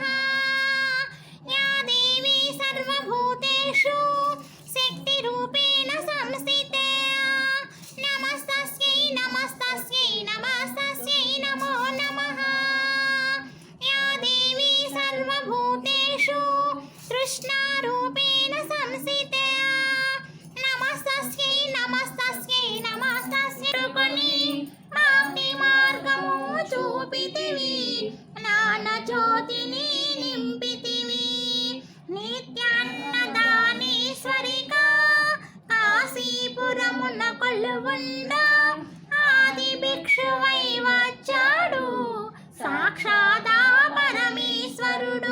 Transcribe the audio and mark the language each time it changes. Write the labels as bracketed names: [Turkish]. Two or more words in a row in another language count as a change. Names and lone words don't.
[Sanskrit] या देवी सर्वभूतेषु शक्तिरूपेण संस्थिते नमस्तस्यै नमस्तस्यै नमस्तस्यै नमो नमः या देवी सर्वभूतेषु तृष्णारूपेण संस्थिते नमस्तस्यै नमस्तस्यै नमस्तस्यै [Telugu] కొని మాకి మార్గము చూపితివి జ్ఞాన జ్యోతిని నింపితివి నిత్యాన్నదానేశ్వరిగా కాశీపురమున కొలువుండ ఆది భిక్షువై వచ్చాడు సాక్షాదా పరమేశ్వరుడు